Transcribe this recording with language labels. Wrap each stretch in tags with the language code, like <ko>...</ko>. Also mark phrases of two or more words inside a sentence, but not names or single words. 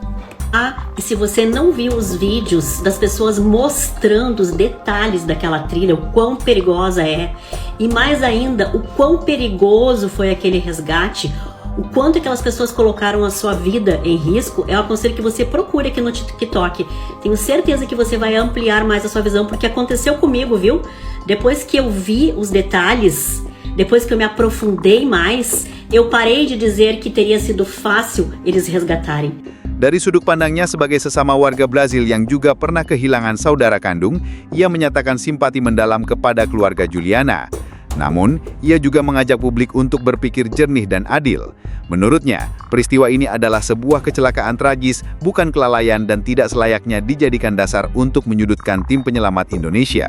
<pt>E se você não viu os vídeos das pessoas mostrando os detalhes daquela trilha, o quão perigosa é, e mais ainda, o quão perigoso foi aquele resgate, o quanto aquelas pessoas colocaram a sua vida em risco, eu aconselho que você procure aqui no TikTok. Tenho certeza que você vai ampliar mais a sua visão, porque aconteceu comigo, viu? Depois que eu vi os detalhes, depois que eu me aprofundei mais, eu parei de dizer que teria sido fácil eles resgatarem.</pt> <id>Dari sudut pandangnya sebagai sesama warga Brazil yang juga pernah kehilangan saudara kandung, ia menyatakan simpati mendalam kepada keluarga Juliana. Namun, ia juga mengajak publik untuk berpikir jernih dan adil. Menurutnya, peristiwa ini adalah sebuah kecelakaan tragis, bukan kelalaian dan tidak selayaknya dijadikan dasar untuk menyudutkan tim penyelamat Indonesia.</id>